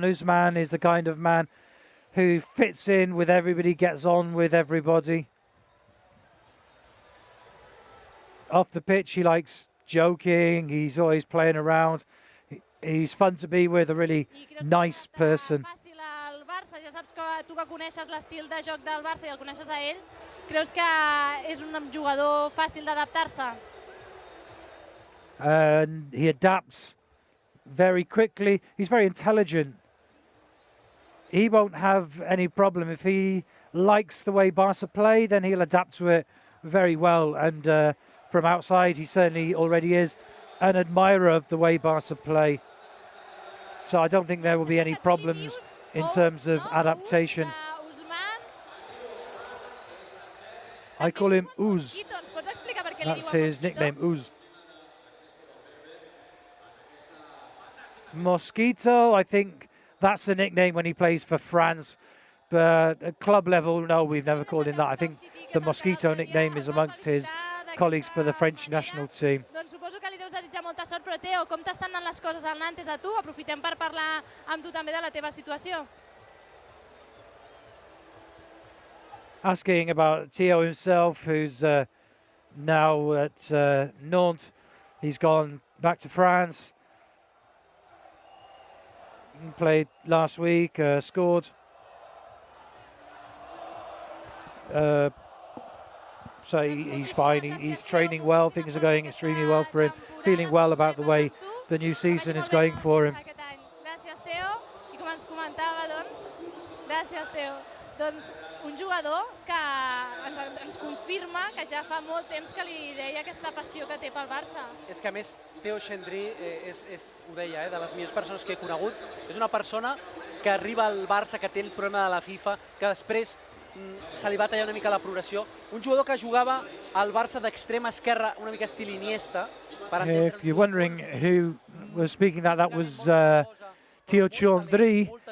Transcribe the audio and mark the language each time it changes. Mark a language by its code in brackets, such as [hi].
[en] Ousmane is the kind of man who fits in with everybody, gets on with everybody. Off the pitch, he likes joking. He's always playing around. He's fun to be with, a really nice person. [ca] Ja saps que tu que coneixes l'estil de joc del Barça i el coneixes a ell, creus que és un jugador fàcil d'adaptar-se? [en] And he adapts very quickly. He's very intelligent. He won't have any problem. If he likes the way Barca play, then he'll adapt to it very well. And from outside, he certainly already is an admirer of the way Barca play. So I don't think there will be any problems in terms of adaptation. I call him Ouz. That's his nickname, Ouz. Mosquito, I think that's a nickname when he plays for France. But at club level, no, we've never called him that. I think the Mosquito nickname is amongst his colleagues for the French national team. [ca] Doncs suposo que li deus desitjar molta sort, però Teo, com t'estan anant les coses al Nantes a tu? Aprofitem per parlar amb tu també de la teva situació. [en] Asking about Teo himself, who's now at Nantes. He's gone back to France. Played last week, scored. so he's fine. He's training well. Things are going extremely well for him. Feeling well about the way the new season is going for him. [ca] Gràcies, Teo. I com ens comentava, doncs, gràcies, Teo. Doncs un jugador que ens confirma que ja fa molt temps que li deia aquesta passió que té pel Barça. És que a més, Teo Xandri, ho deia, de les millors persones que he conegut, és una persona que arriba al Barça, que té el problema de la FIFA, que després se li va tallar una mica la progressió. Un jugador que jugava al Barça d'extrema esquerra, una mica estil Iniesta. [en] If you're wondering who was speaking that was Teo Xandri.